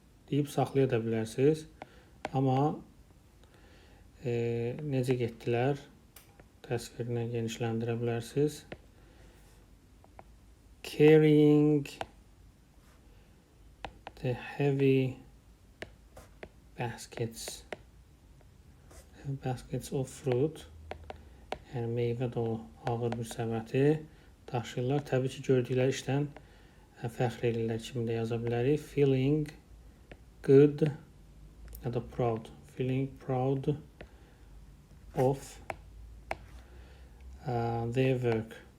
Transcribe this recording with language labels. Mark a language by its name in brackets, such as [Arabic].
[Azerbaijani] Deyib saxlaya da bilərsiniz. Amma necə getdilər? Təsvirini genişləndirə bilərsiniz. [English] Carrying the heavy baskets of fruit. [Azerbaijani] Yəni meyvə dolu ağır bir səbəti daşıyırlar. Təbii ki, gördükləri işdən fəxr edirlər kimi də yaza bilərik. [English] Feeling good [Azerbaijani] ya da [English] proud. Feeling proud of their work.